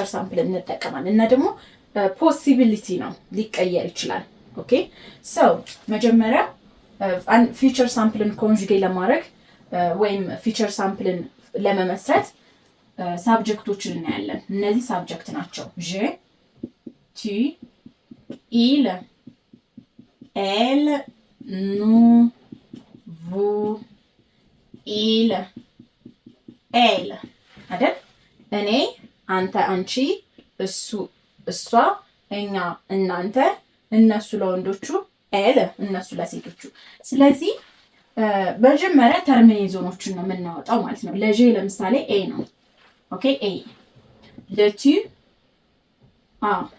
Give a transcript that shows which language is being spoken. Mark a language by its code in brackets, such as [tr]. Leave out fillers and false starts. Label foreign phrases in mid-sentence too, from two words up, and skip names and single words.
[am] ሳምፕል እንጠቀማለን እና ደግሞ ፖሲቢሊቲ ነው ሊቀየር ይችላል። [en] okay so [am] መጀመሪያ ፊውቸር ሳምፕልን ኮንጁጌ ለማድረግ ወይም ፊውቸር ሳምፕልን ለመመስረት ሳብጀክቶችን እናያለን። እነዚህ ሳብጀክት ናቸው። [fr] je tu il elle, nous, vous, il, elle [am] አይደል? እኔ፣ አንተ፣ አንቺ፣ እሱ፣ እሷ፣ እኛ፣ እናንተ፣ እነሱ ለወንዶቹ፣ ኤል እነሱ ለሴቶቹ። ስለዚህ መጀመሪያ ተርሚኔዞኖችን ነው የምናወጣው ማለት ነው። ለጄ ለምሳሌ ኤ ነው። ኦኬ ኤ። ለቱ አ፣